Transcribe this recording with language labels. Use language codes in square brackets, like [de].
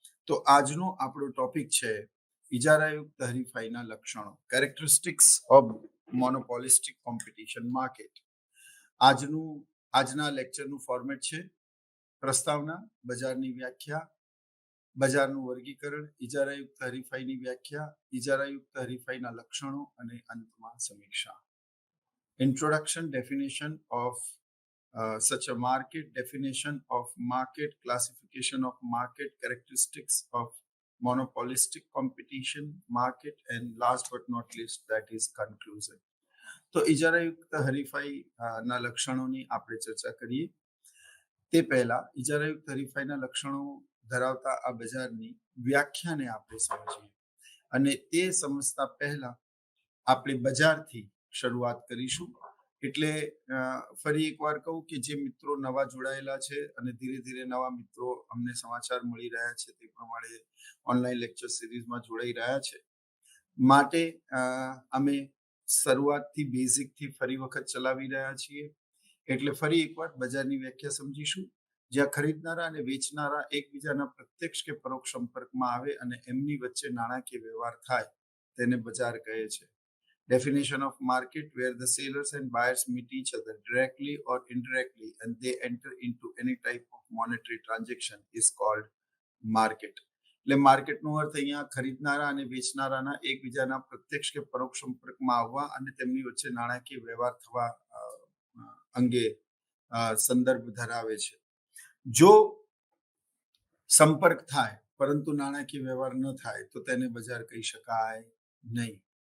[gu] તો આજનો આપણો ટોપિક છે ઇજારાયુક્ત હરીફાઈના લક્ષણો, [en] Characteristics of monopolistic competition market. [gu] આજના લેક્ચરનું ફોર્મેટ છે પ્રસ્તાવના, બજારની વ્યાખ્યા, બજારનું વર્ગીકરણ, ઇજારાયુક્ત હરીફાઈની વ્યાખ્યા, ઇજારાયુક્ત હરીફાઈના લક્ષણો અને અંતમાં સમીક્ષા. [en] Introduction, definition of such a market, definition of market, classification of market, characteristics of monopolistic competition market, and last but not least, that is conclusion. [gu] તો ઇજારાયુક્ત હરીફાઈ ના લક્ષણોની આપણે ચર્ચા કરીએ તે પહેલા ઇજારાયુક્ત હરીફાઈના લક્ષણો ધરાવતા આ બજારની વ્યાખ્યાને આપણે સમજીએ. અને તે સમજતા પહેલા આપણે બજારથી શરૂઆત કરીશું. એટલે ફરી એકવાર કહું કે જે મિત્રો નવા જોડાયેલા છે અને ધીરે ધીરે નવા મિત્રો અમને સમાચાર મળી રહ્યા છે તે પ્રમાણે ઓનલાઈન લેક્ચર સિરીઝમાં જોડાઈ રહ્યા છે, માટે અમે શરૂઆતથી બેઝિકથી ફરી વખત ચલાવી રહ્યા છીએ. એટલે ફરી એકવાર બજારની વ્યાખ્યા સમજીશું, જ્યાં ખરીદનારા અને વેચનારા એકબીજાના પ્રત્યક્ષ કે પરોક્ષ સંપર્કમાં આવે અને એમની વચ્ચે નાણાકીય વ્યવહાર થાય તેને બજાર કહે છે. [en] Definition of market, where the sellers and buyers meet each other directly or indirectly and they enter into any type of monetary transaction is called market. [gu] એટલે માર્કેટનો અર્થ અહીંયા ખરીદનારા અને વેચનારાના એકબીજાના પ્રત્યક્ષ કે પરોક્ષ સંપર્કમાં આવવા અને તેમની વચ્ચે નાણાકીય વ્યવહાર થવા અંગે સંદર્ભ ધરાવે છે. જો સંપર્ક થાય પરંતુ નાણાકીય વ્યવહાર ન થાય તો તેને બજાર કહી શકાય નહીં.